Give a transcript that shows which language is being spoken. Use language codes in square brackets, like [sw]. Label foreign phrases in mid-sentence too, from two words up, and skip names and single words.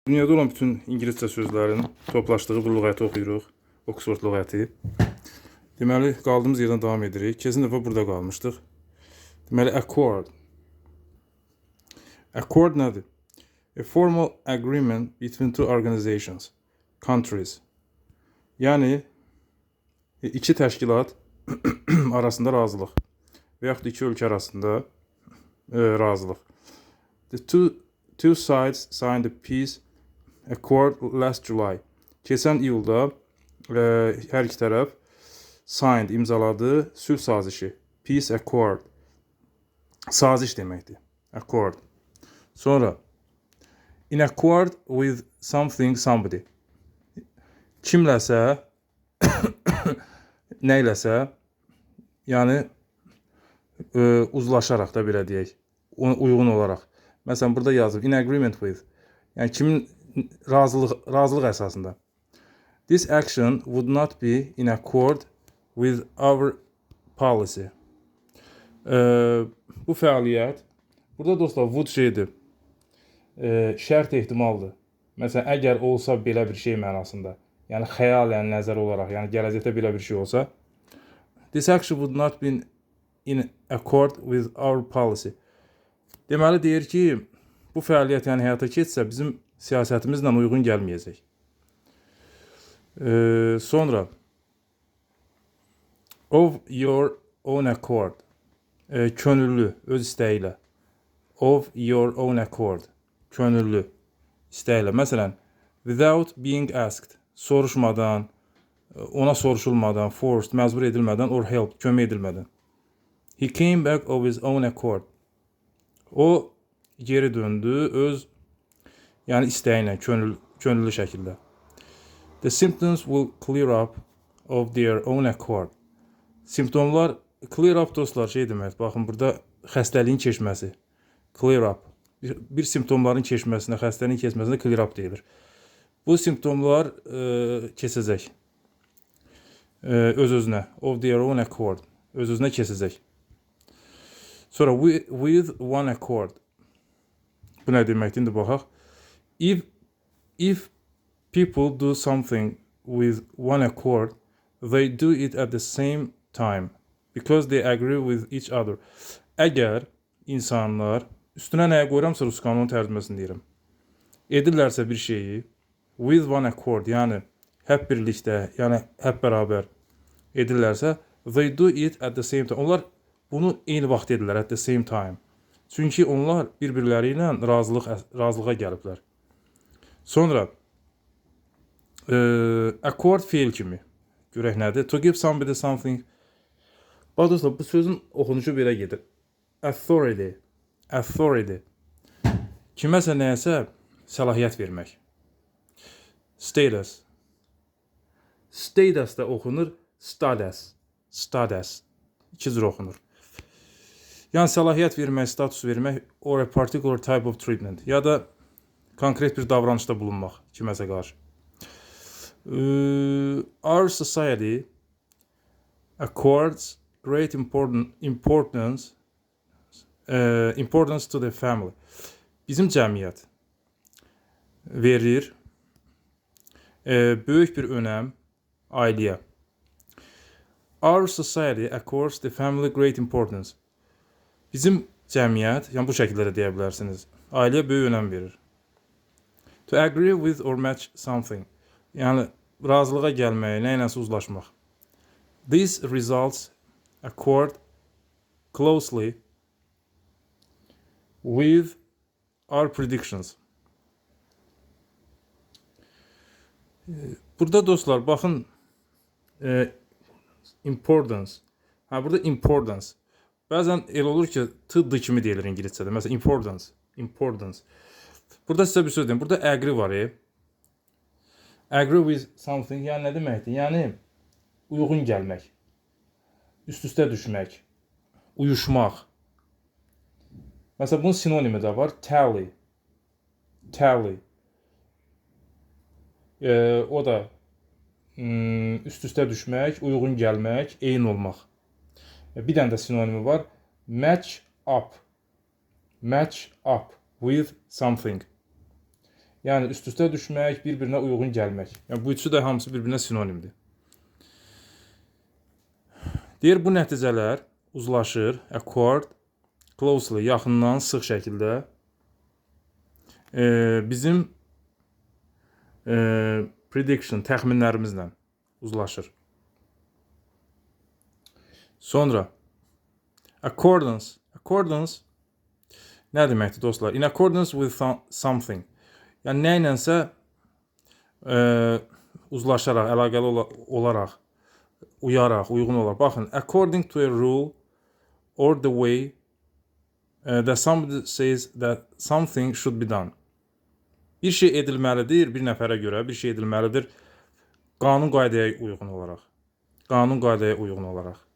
[az] Dünyada olan bütün İngiliscə sözlərin toplaşdığı bu lüğəti oxuyuruq. Oxford lüğəti. Deməli, qaldığımız yerdən davam edirik. Keçən dəfə burada qalmışdıq. Deməli, accord. Accord nədir? [en] A formal agreement between two organizations, countries. [az] Yəni, iki təşkilat arasında razılıq və yaxud iki ölkə arasında razılıq. [en] The two sides signed a peace accord last July. [az] Keçən iyulda hər iki tərəf signed, imzaladı sülh sazişi. [en] Peace accord. [az] Saziş deməkdir. Accord. [en] Sonra in accord with something, somebody. [az] Kimləsə, neyləsə, yəni uzlaşaraq da belə deyək, uyğun olaraq. Məsələn, burada yazıb [en] in agreement with. [az] Yəni kimin razılıq əsasında. [en] This action would not be in accord with our policy. [az] Bu fəaliyyət, burada dostlar would şeydir, şərt ehtimaldır. Məsələn, əgər olsa belə bir şey mənasında, yəni xəyalən nəzər olaraq, yəni gələcəkdə belə bir şey olsa, [en] this action would not be in accord with our policy. [az] Deməli deyir ki, bu fəaliyyət yəni həyata keçsə bizim siyasətimizlə uyğun gəlməyəcək. [en] Sonra of your own accord. [az] Könüllü, öz istəyi ilə. [en] Of your own accord. [az] Könüllü, istəyi ilə. Məsələn, [en] without being asked. [az] Soruşmadan, ona soruşulmadan, forced, məcbur edilmədən, [en] or help, [az] kömək edilmədən. [en] He came back of his own accord. [az] O geri döndü öz yəni istəyinlə, könüllü şəkildə. [en] The symptoms will clear up of their own accord. [az] Simptomlar, [en] clear up [az] dostlar şey demək, baxın burada xəstəliyin keçməsi. [en] Clear up. [az] Bir simptomların keçməsinə, xəstəliyin keçməsinə [en] clear up [az] deyilir. Bu simptomlar keçəcək. Öz-özünə. [en] Of their own accord. [az] Öz-özünə keçəcək. Sonra [en] with one accord. [az] Bu nə deməkdir? İndi baxaq. [en] If people do something with one accord, they do it at the same time because they agree with each other. [az] Əgər insanlar, üstünə nəyə qoyuramsa rus qanunu tərcüməsini deyirəm, edirlərsə bir şeyi [en] with one accord, [az] yəni hep birlikdə, yəni hep bərabər edirlərsə, [en] they do it at the same time. [az] Onlar bunu eyni vaxt edirlər, [en] at the same time. [az] Çünki onlar bir-birləri ilə razılığa gəliblər. Sonra accord feil kimi. Görək nədir? [en] To give somebody something. [az] Bax dostlar, bu sözün oxunuşu belə gedir. [en] Authority. Authority. [az] Kiməsə nəyəsə səlahiyyət vermək. Status. Status da oxunur. Status. Status. İki cür oxunur. Yəni səlahiyyət vermək, status vermək, [en] or a particular type of treatment. [az] Ya da konkret bir davranışda bulunmaq kiməsə qarşı. [en] Our society accords great importance to the family. [az] Bizim cəmiyyət verir böyük bir önəm ailəyə. [en] Our society accords the family great importance. [az] Bizim cəmiyyət, yəni bu şəkildə də deyə bilərsiniz, ailəyə böyük önəm verir. [en] To agree with or match something. [az] Yəni razılığa gəlməyə, nə iləsə uzlaşmaq. [en] These results accord closely with our predictions. [az] Burada dostlar, baxın importance. Burada importance. Bəzən elə olur ki, t kimi deyilir İngiliscədə. Məsələn, [en] importance. Importance. [az] Burada sizə bir söz deyim. Burada agree var. [en] Agree with something. [az] Yəni nə deməkdir? Yəni uyğun gəlmək. Üst-üstə düşmək. Uyuşmaq. Məsələn, bunun sinonimi də var. [en] Tally. Tally. [az] O da üst-üstə düşmək, uyğun gəlmək, eyni olmaq. Bir dənə də sinonimi var. [en] Match up. Match up with something. [az] Yəni üst-üstə düşmək, bir-birinə uyğun gəlmək. Yəni bu üçü də hamısı bir-birinə sinonimdir. Deyir bu nəticələr uzlaşır, [en] accord, closely, [az] yaxından, sıx şəkildə bizim prediction, təxminlərimizlə uzlaşır. Sonra accordance. Accordance nə deməkdir dostlar? [en] In accordance with something. [az] Yəni nə ilənsə uzlaşaraq, əlaqəli olaraq, uyaraq, uyğun olaraq. Baxın, [en] according to a rule or the way that somebody says that something should be done. [az] Bir şey edilməlidir, bir nəfərə görə bir şey edilməlidir qanun qaydaya uyğun olaraq. Qanun qaydaya uyğun olaraq.